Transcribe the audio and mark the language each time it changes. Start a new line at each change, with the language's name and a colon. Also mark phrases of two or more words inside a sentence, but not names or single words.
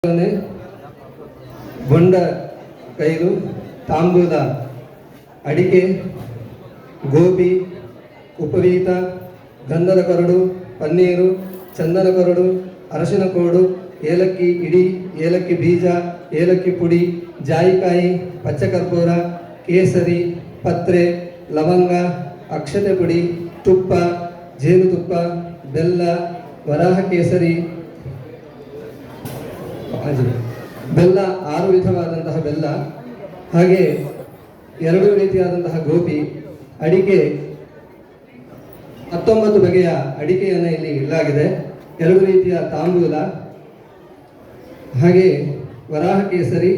Kannada: ಬೊಂಡ ಕೈಲು ತಾಂಬೂಲ ಅಡಿಕೆ ಗೋಪಿ ಉಪವೀತ ಗಂಧದ ಕೊರಡು ಪನ್ನೀರು ಚಂದನ ಕೊರಡು ಅರಶಿನ ಕೋಡು ಏಲಕ್ಕಿ ಇಡಿ ಏಲಕ್ಕಿ ಬೀಜ ಏಲಕ್ಕಿ ಪುಡಿ ಜಾಯಿಕಾಯಿ ಪಚ್ಚಕರ್ಪೂರ ಕೇಸರಿ ಪತ್ರೆ ಲವಂಗ ಅಕ್ಷತೆ ಪುಡಿ ತುಪ್ಪ ಜೇನುತುಪ್ಪ ಬೆಲ್ಲ ವರಾಹ ಕೇಸರಿ ಬೆಲ್ಲ 6 ವಿಧವಾದಂತಹ ಬೆಲ್ಲ, ಹಾಗೆ 2 ರೀತಿಯಾದಂತಹ ಗೋಪಿ, ಅಡಿಕೆ 19 ಬಗೆಯ ಅಡಿಕೆಯನ್ನು ಇಲ್ಲಿ ಇಡಲಾಗಿದೆ, 2 ರೀತಿಯ ತಾಂಬೂಲ, ಹಾಗೆ ವರಾಹ ಕೇಸರಿ,